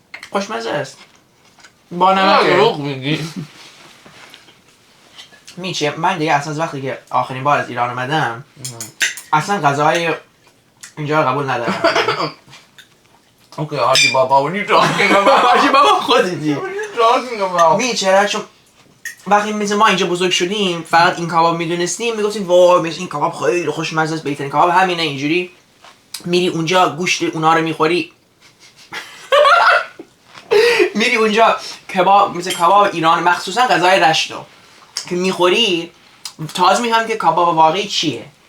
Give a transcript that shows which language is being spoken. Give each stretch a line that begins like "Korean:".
Persian: خوشمزه است. با نمک دروغ میگی. میشه من دیگه اصلا از وقتی که آخرین بار از ایران اومدم اصلا غذاهای اینجا رو قبول ندارم.
English: Okay, Haji Baba, what are you talking about?
Persian: حاجی بابا خودتی.
English: What are you talking about?
Persian: میشه چون وقتی مثل ما اینجا بزرگ شدیم فقط این کباب میدونستیم میگفتیم وای مثل این کباب خیلی خوشمزه است بهترین کباب همینه. اینجوری میری اونجا گوشت اونا رو میخوری میری اونجا کباب مثل کباب ایران مخصوصا غذای رشتو که میخوری تازه میفهمی که کباب واقعی چیه.